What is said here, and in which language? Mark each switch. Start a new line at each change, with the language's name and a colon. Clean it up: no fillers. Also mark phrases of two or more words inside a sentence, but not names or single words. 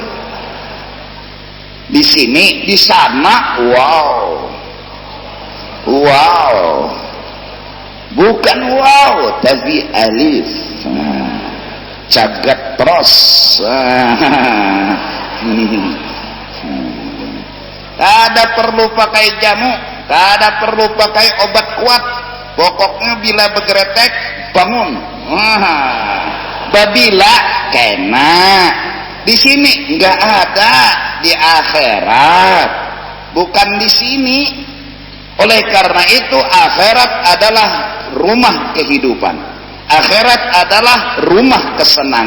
Banjar: Di sini, di sana, wow, bukan wow, tapi alif, cagat terus. Kada perlu pakai jamu, kada perlu pakai obat kuat, pokoknya bila bergeretek bangun. Babila kena.
Indonesian: Di sini nggak ada, di akhirat, bukan di sini. Oleh karena itu akhirat adalah rumah kehidupan, akhirat adalah rumah kesenangan.